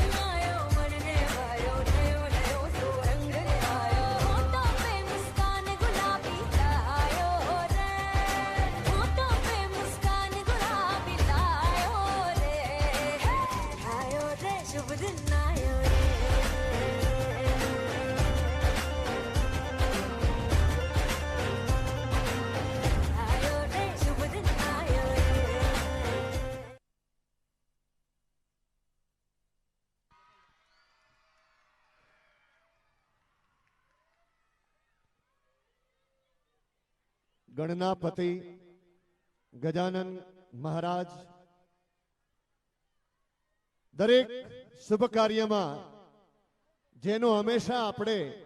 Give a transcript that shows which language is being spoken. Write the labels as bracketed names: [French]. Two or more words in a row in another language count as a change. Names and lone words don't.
[Hindi] आयो बनने आयो नयो नयो सो रंग ले आयो होठों पे मुस्कान गुलाबी लायो रे होठों पे मुस्कान गुलाबी लायो रे आयो रे शुभ दिन आयो रे आयो रे शुभ दिन आयो रे [Gujarati] ગણનાપતિ ગજાનન મહારાજ દરેક શુભ કાર્યમાં જેનો હંમેશા આપણે